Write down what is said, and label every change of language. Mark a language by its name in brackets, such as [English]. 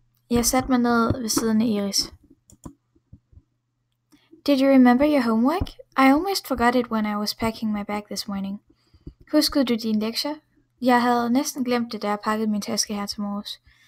[Danish] Jeg satte mig ned ved siden af Iris. [English] Did you remember your homework? I almost forgot it when I was packing my bag this morning. [Danish] Huskede du dine lektier? Jeg havde næsten glemt det, da jeg pakkede min taske her til morges.